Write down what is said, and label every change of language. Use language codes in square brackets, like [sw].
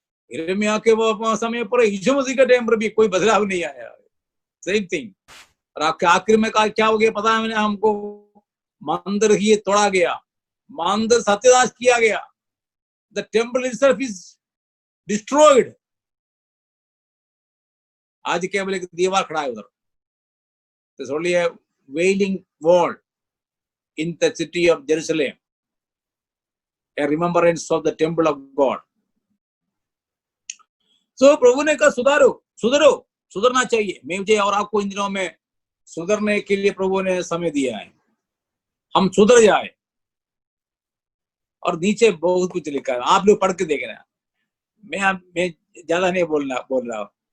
[hi] यिर्मयाह के वो समय पर यीशु मसीह के टाइम पर भी कोई बदलाव नहीं आया, [en] Same thing. [hi] और आपके आखिर में क्या हो गया पता है हमको? मंदिर ही तोड़ा गया, मंदिर सत्यानाश किया गया. [en] The temple itself is destroyed. [hi] आज केवल एक दीवार खड़ा है उधर. [en] There's only a wailing wall in the city of Jerusalem, a remembrance of the temple of God. [hi] So प्रभु ने कहा सुधारो, सुधरो, सुधरना चाहिए. मुझे और आपको इन दिनों में सुधरने के लिए प्रभु ने समय दिया है, हम सुधर जाए. और नीचे बहुत कुछ लिखा है, आप लोग पढ़ के देखना. मैं ज्यादा नहीं बोल रहा हूँ.